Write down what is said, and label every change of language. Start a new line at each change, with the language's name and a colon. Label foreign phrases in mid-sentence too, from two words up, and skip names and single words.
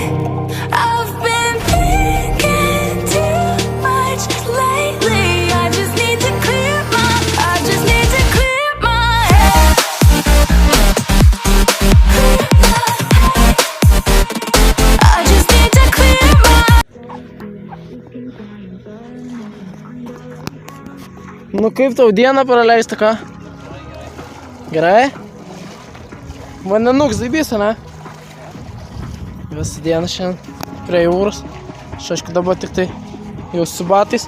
English: I've been thinking too much lately. I just need to clear my head. I just need to clear my
Lithuanian: Nu kaip tau dieną praleista, ką? Gerai? Vandenuk zaibys, ne? Visą dieną šiandien prie jūros. Aišku, dabar tik tai jau su batais.